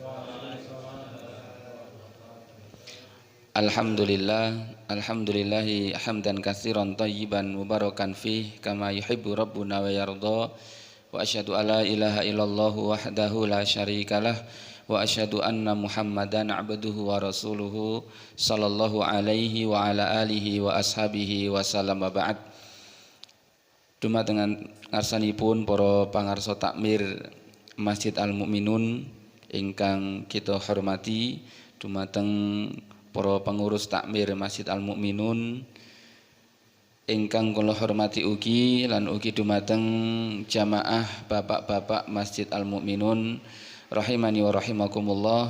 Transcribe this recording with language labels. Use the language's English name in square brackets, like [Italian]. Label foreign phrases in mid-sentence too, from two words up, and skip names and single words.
[Arabic] الحمد لله حمدا كثيرا طيبا مباركا فيه كما يحب ربنا ويرضى. وأشهد أن لا إله إلا الله وحده لا شريك له وأشهد أن محمدا عبده ورسوله صلى الله عليه وعلى آله وأصحابه وسلم بعد. [Javanese] Dumateng ngarsanipun para pangarsa takmir Masjid Al-Mukminun ingkang kita hormati, dumateng para pengurus takmir Masjid Al-Mukminun, ingkang kula hormati ugi lan ugi dumateng jamaah bapak-bapak Masjid Al Mukminun [Arabic] رحمني ورحمكم الله.